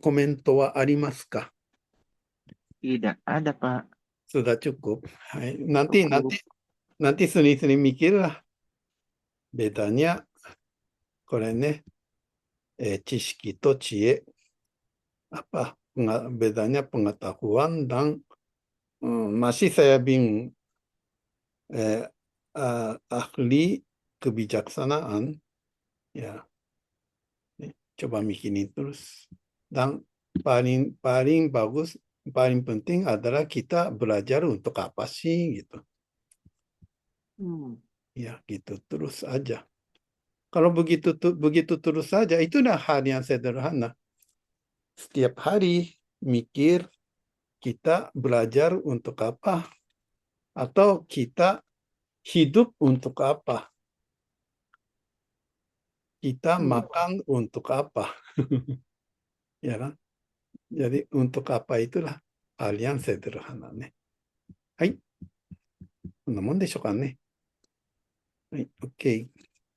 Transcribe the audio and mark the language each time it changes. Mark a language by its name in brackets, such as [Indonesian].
[Japanese] コメントはありますか？ [Indonesian] tidak ada Pak. Sudah cukup. Hai. Cukup. Nanti sering-sering mikirlah. Bedanya, [Japanese] これね、知識と知恵。 [Indonesian] Apa? Bedanya pengetahuan dan masih saya bingung. Ahli kebijaksanaan. Ya, coba mikinin terus. Dan paling bagus, paling penting adalah kita belajar untuk apa sih gitu. Ya, gitu terus aja. Kalau begitu terus saja, itu dah hal yang sederhana. Setiap hari mikir kita belajar untuk apa, atau kita hidup untuk apa, kita makan untuk apa, ya kan? Jadi untuk apa itulah hal yang sederhana ね。 [Japanese] はい。こんなもんでしょうかね。はい。OK。